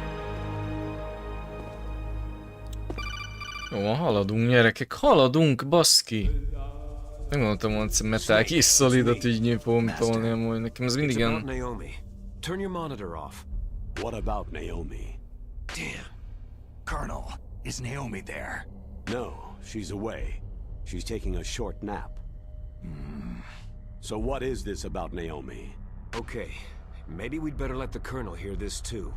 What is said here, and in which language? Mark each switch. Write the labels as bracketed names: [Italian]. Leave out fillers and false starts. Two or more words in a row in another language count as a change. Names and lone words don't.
[Hungarian] Jó, haladunk gyerekek, haladunk, baszki! Nem gondoltam, hogy Metal Gear Solidot így nyilván tolni amúgy, nekem ez mindig [English] It's about [Hungarian] ilyen... [English] Naomi. Turn your monitor off. What about Naomi? Damn. Colonel, is Naomi there? No, she's away. She's taking a short nap. So what is this about Naomi? Okay, maybe we'd better let the Colonel hear this too.